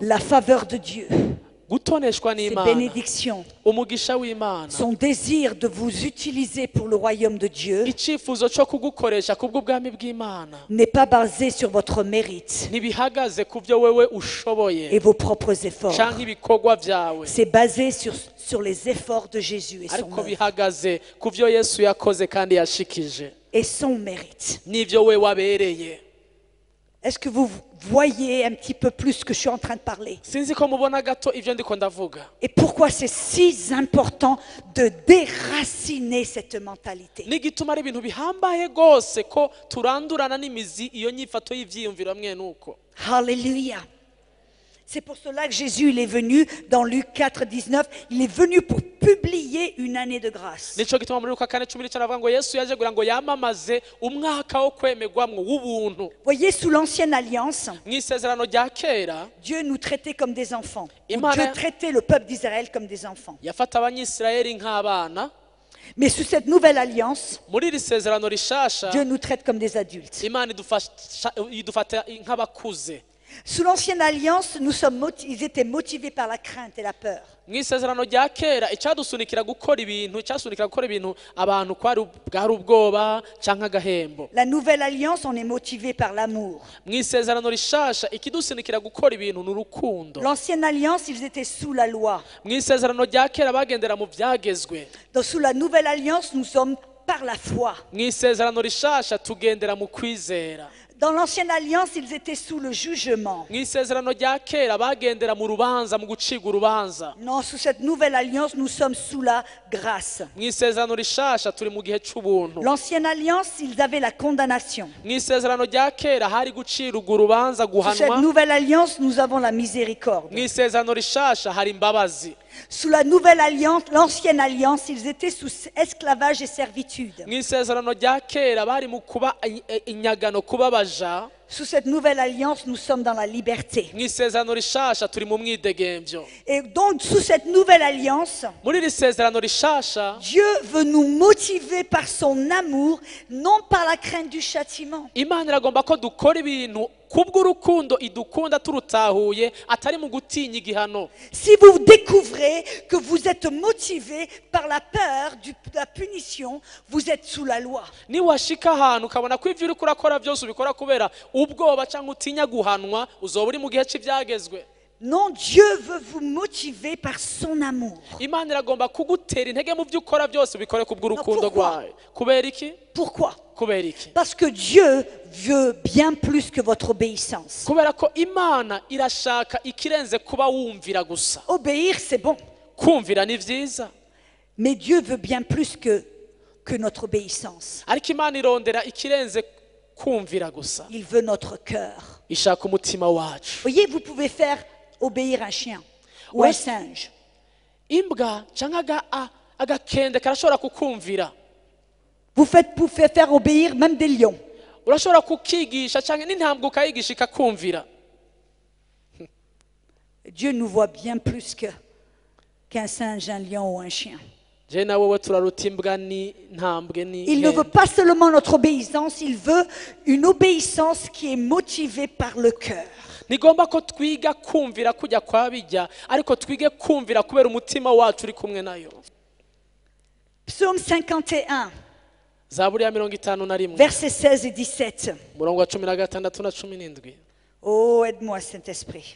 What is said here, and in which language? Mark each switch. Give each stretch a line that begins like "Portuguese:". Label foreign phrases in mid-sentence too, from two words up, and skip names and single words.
French: La faveur de Dieu,
Rundi: gutoneshwa
French: ses
Rundi: n'imana
French: bénédictions,
Rundi: umugisha w'imana
French: son désir de vous utiliser pour le royaume de Dieu
Rundi: icifuzo co kugukoresha kubw'ubwami bw'imana
French: n'est pas basé sur votre mérite
Rundi: ntibihagaze ku vyo wewe ushoboye
French: et vos propres efforts.
Rundi: canke ibikorwa vyawe
French: C'est basé sur les efforts de Jésus et son
Rundi: ariko
French: œuvre
Rundi: bihagaze ku vyo yesu yakoze kandi yashikije
French: et son mérite.
Rundi: n'ivyo we wabereye
French: Est-ce que vous voyez un petit peu plus ce que je suis en train de parler?
Rundi: sinzi ko mubona gato ivyo ndiko ndavuga
French: Et pourquoi c'est si important de déraciner cette mentalité?
Rundi: n'igituma ari ibintu bihambaye rwose ko turandurana n'imizi iyo nyifato y'ivyiyumviro hamwe nuko
French: Alléluia. C'est pour cela que Jésus il est venu dans Luc 4, 19. Il est venu pour publier une année de grâce.
Rundi: nico gituma muri Luka 4:19 avuga ngo yesu yaje kugira ngo yamamaze umwaka wo kwemegwamwo w'ubuntu
French: Voyez, sous l'ancienne alliance,
Rundi: mw'isezerano rya kera
French: Dieu nous traitait comme des enfants. Ou
Rundi: Imana-
French: Dieu traitait le peuple d'Israël comme des enfants.
Rundi: yafata abanyisirayeli nk'abana
French: Mais sous cette nouvelle alliance,
Rundi: muri iri sezerano rishasha
French: Dieu nous traite comme des adultes.
Rundi: imana idufata nk'abakuze
French: Sous l'ancienne alliance, ils étaient motivés par la crainte et la peur.
Rundi: mw'isezerano rya kera icyadusunikira gukora ibintu abantu bwari ubwoba canke agahembo
French: La nouvelle alliance, on est motivé par l'amour.
Rundi: mw'isezerano rishasha ikidusunikira gukora ibintu ni urukundo
French: L'ancienne alliance, ils étaient sous la loi.
Rundi: mw'isezerano rya kera bagendera mu vyagezwe
French: Donc sous la nouvelle alliance, nous sommes par la foi.
Rundi: mw'isezerano rishasha tugendera mu kwizera
French: Dans l'ancienne alliance, ils étaient sous le jugement.
Rundi: mw'isezerano rya kera bagendera mu rubanza mu gucirwa urubanza
French: Non, sous cette nouvelle alliance, nous sommes sous la grâce.
Rundi: mw'isezerano rishasha turi mu gihe c'ubuntu
French: L'ancienne alliance, ils avaient la condamnation.
Rundi: mw'isezerano rya kera hari gucirwa urubanza
French: Sous cette
Rundi: guhanwa
French: nouvelle alliance, nous avons la miséricorde.
Rundi: mw'isezerano rishasha hari imbabazi
French: Sous la nouvelle alliance, l'ancienne alliance, ils étaient sous esclavage et servitude.
Rundi: mw'isezerano rya kera bari mu kuba inyagano kuba baja
French: Sous cette nouvelle alliance, nous sommes dans la liberté.
Rundi: mw'isezerano rishasha turi mu mwidegemvyo
French: Et donc, sous cette nouvelle alliance,
Rundi: muri iri sezerano rishasha
French: Dieu veut nous motiver par son amour, non par la crainte du châtiment.
Rundi: imana iragomba ko dukora ibintu kubw'urukundo idukunda turutahuye atari mu gutinya igihano
French: Si vous découvrez que vous êtes motivé par la peur de la punition, vous êtes sous la loi.
Rundi: niwashika ahantu ukabona ko ivyo uriko urakora vyose ubikora kubera ubwoba cyangwa utinya guhanwa uzoba uri mu gihe cy'ibyagezwe.
French: Non, Dieu veut vous motiver par son amour.
Rundi: Imana iragomba kugutera intege mu byo ukora byose ubikore kubw'urukundo
French: Pourquoi?
Rundi: rwawe. Kubera iki?
French: Pourquoi?
Rundi: Kubera iki?
French: Parce que Dieu veut bien plus que votre obéissance.
Rundi: Kubera ko Imana irashaka ikirenze kuba wumvira gusa.
French: Obéir, c'est bon.
Rundi: Kumvira ni vyiza.
French: Mais Dieu veut bien plus que notre obéissance.
Rundi: Ariko Imana irondera ikirenze kumvira gusa.
French: Il veut notre cœur.
Rundi: Ishaka umutima wacu.
French: Voyez, vous pouvez faire obéir un chien ou un singe.
Rundi: Imbwa cyangwa agakende karashobora kukumvira.
French: Vous pouvez faire obéir même des lions.
Rundi: Urashobora kukigisha cyangwa n'intambwe ukayigisha ikakumvira.
French: Dieu nous voit bien plus qu'un singe, un lion ou un chien.
Rundi: Je na wowe turaruta imbwa ni ntambwe ni.
French: Il ne veut pas seulement notre obéissance, il veut une obéissance qui est motivée par le cœur.
Rundi: Nigomba ko twiga kumvira kujya kwa bijya ariko twige kumvira kubera umutima wacu uri kumwe nayo.
French: Psaume 51,
Rundi: Zaburi ya 51
French: versets 16 et 17.
Rundi: murongo wa 16 na 17.
French: Oh, aide-moi, Saint-Esprit.